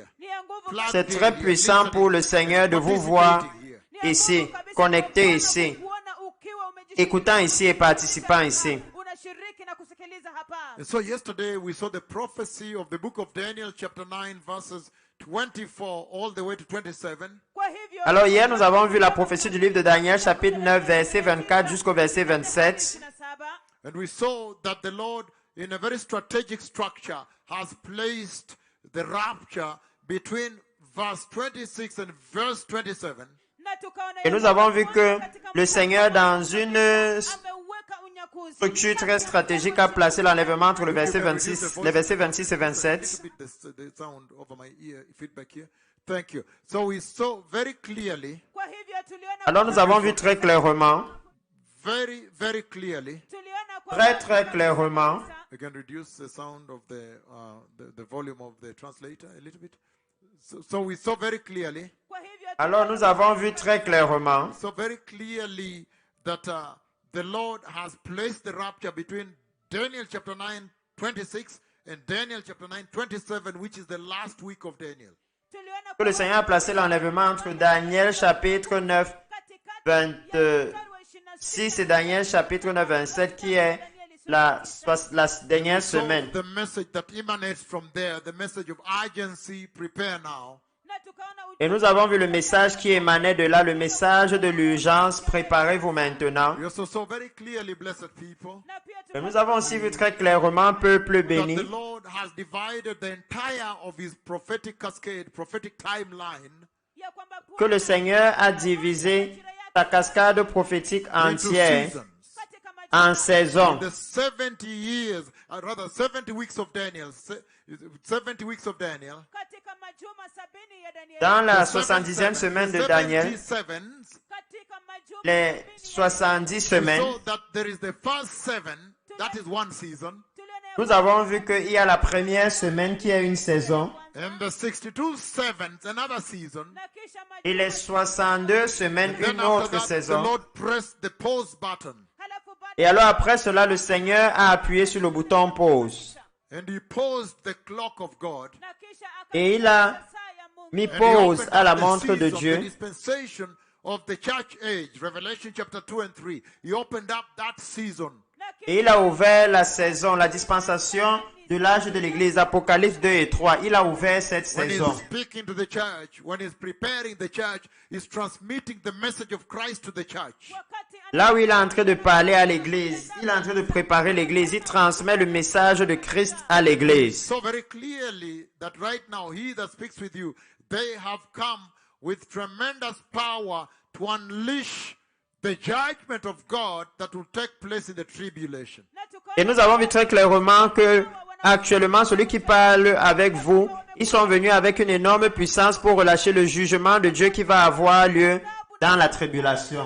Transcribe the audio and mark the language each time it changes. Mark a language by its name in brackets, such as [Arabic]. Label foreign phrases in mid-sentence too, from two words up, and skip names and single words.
[French] C'est très puissant pour le Seigneur de vous voir ici, connecté ici, écoutant ici et participant ici. [English] And so yesterday we saw the prophecy of the book of Daniel chapter 9 verses 24 all the way to 27. [Swahili] Kwa hivyo [French] Alors hier, nous avons vu la prophétie du livre de Daniel, chapitre 9, verset 24 jusqu'au verset 27. 27. [English] And we saw that the Lord, in a very strategic structure, has placed the rapture between verse 26 and verse 27. [Swahili] Na tukaona [French] Et nous [Swahili] ya [French] avons [Swahili] kwamba [French] vu que [Swahili] katika [French] le Seigneur, dans une [Swahili] ameweka unyakuzi [French] structure très stratégique, a placé l'enlèvement entre le verset 26, les versets 26 et 27. [English] The sound over my ear, feedback here. Thank you. So we saw very clearly, [Swahili] Kwa hivyo tuliona [French] Alors nous avons vu très clairement, [English] very clearly. [Swahili] tuliona kwa [French] très clairement, [English] We can reduce the sound of the volume of the translator a little bit. So we saw very clearly. [Swahili] kwa hivyo [French] alors nous avons vu très clairement [English] So very clearly that the Lord has placed the rapture between Daniel chapter 9, 26 and Daniel chapter 9, 27, which is the last week of Daniel. [Swahili] tuliona [French] que le Seigneur a placé l'enlèvement entre Daniel chapitre 9, [Swahili] katikati ya mstari wa [French] 6 et Daniel chapitre 9, 27 qui est la dernière [English] So [French] semaine. [English] the message that emanates from there, the message of urgency, prepare now. [Swahili] na tukaona [French] Et nous avons vu le message qui émanait de là, le message de l'urgence, préparez-vous maintenant. [English] We also saw very clearly, blessed people, [Swahili] na pia [French] Et nous avons aussi vu très clairement, peuple [English] that [French] béni, [English] the Lord has divided the entire of his prophetic cascade, prophetic timeline [Swahili] ya kwamba [French] que le Seigneur a divisé sa cascade prophétique [English] into [French] entière [English] seasons. [Swahili] katika majuma [French] en saisons. [English] The 70 years, rather 70 weeks of Daniel, 70 weeks of Daniel. [Swahili] katika majuma 70 ya Danieli [French] Dans la [English] The [French] 70e semaine de 70 Daniel, [English] sevens, [Swahili] katika majuma [French] les 70 70 [English] we [French] semaines, [English] saw that there is the first seven, that is one season, [Swahili] tuliona ya [French] nous avons vu qu'il y a la première semaine qui est une saison [English] and the 62 sevens, another season. [Swahili] na kisha [French] et les [Swahili] majuma [French] 62 semaines [English] Then [French] une [English] after [French] autre [English] that, the [French] saison. [English] Lord pressed the pause button, [Swahili] halafu baada [French] Et alors après cela, le Seigneur a appuyé sur le bouton pause. [English] and he paused the clock of God. [Swahili] na kisha [French] Et il a [Swahili] saa ya Mungu [French] mis [English] And he [French] pause [English] opened [French] à la [English] up the [French] montre de [English] seals of the [French] Dieu. [English] dispensation of the church age, Revelation chapter 2 and 3. He opened up that season. [Swahili] na [French] Et il a ouvert la saison, la dispensation de l'âge de l'Église, Apocalypse 2 et 3. Il a ouvert cette [English] When he's [French] saison. [English] speaking to the church, when he's preparing the church, he's transmitting the message of Christ to the church. [Swahili] wakati [French] Là où il est en train de parler à l'Église, il est en train de préparer l'Église, il transmet le message de Christ à l'Église. [English] So very clearly that right now, he that speaks with you, they have come with tremendous power to unleash the judgment of God that will take place in the tribulation. [Swahili] na tukaona [French] Et nous avons vu très clairement que actuellement, celui qui parle avec vous, ils sont venus avec une énorme puissance pour relâcher le jugement de Dieu qui va avoir lieu dans la tribulation.